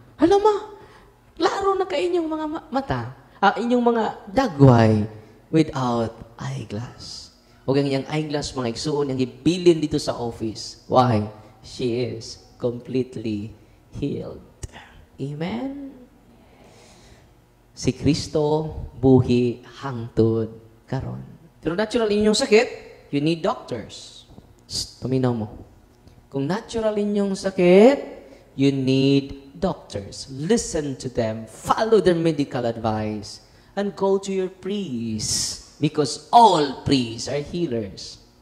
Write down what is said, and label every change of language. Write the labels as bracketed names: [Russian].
[Cebuano] Hala ma, laro na kay inyong mga mata, inyong mga dagway without eyeglass. O ang iyang eyeglass, mga igsuon, ang ibilin dito sa office. Why? [English] She is completely healed. Amen? [Cebuano] Si Kristo buhi hangtod karon. Pero natural inyong sakit, [English] you need doctors. [Cebuano] Paminaw mo. Kung natural inyong sakit, [English] you need doctors. Listen to them. Follow their medical advice. And go to your priest. Because all priests are healers.